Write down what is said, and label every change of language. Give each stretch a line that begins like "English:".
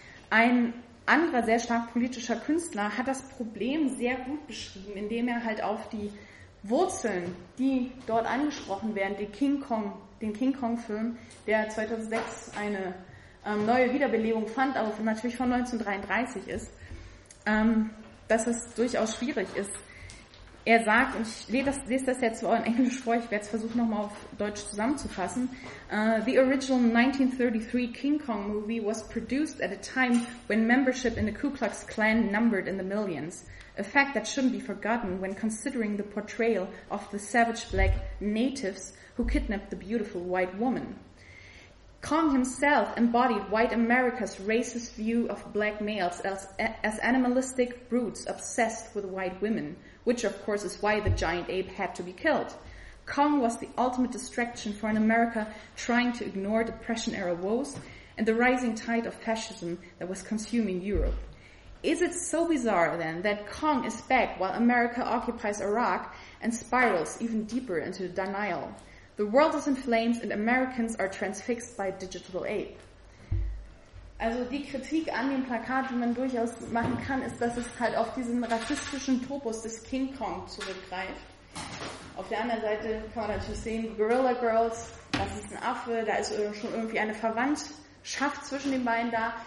German: Ein anderer sehr stark politischer Künstler hat das Problem sehr gut beschrieben, indem er halt auf die Wurzeln, die dort angesprochen werden, den King Kong Film, der 2006 eine neue Wiederbelebung fand, aber natürlich von 1933 ist, dass es durchaus schwierig ist. Er sagt, und ich lese das jetzt in Englisch vor, ich werde es versuchen nochmal auf Deutsch zusammenzufassen.
English: The original 1933 King Kong movie was produced at a time when membership in the Ku Klux Klan numbered in the millions. A fact that shouldn't be forgotten when considering the portrayal of the savage black natives who kidnapped the beautiful white woman. Kong himself embodied white America's racist view of black males as animalistic brutes obsessed with white women, which of course is why the giant ape had to be killed. Kong was the ultimate distraction for an America trying to ignore Depression-era woes and the rising tide of fascism that was consuming Europe. Is it so bizarre, then, that Kong is back while America occupies Iraq and spirals even deeper into denial? The world is in flames and Americans are transfixed by digital ape.
German: Also die Kritik an dem Plakat, die man durchaus machen kann, ist, dass es halt auf diesen rassistischen Topos des King Kong zurückgreift. Auf der anderen Seite kann man natürlich sehen, Gorilla Girls, das ist ein Affe, da ist schon irgendwie eine Verwandtschaft zwischen den beiden da.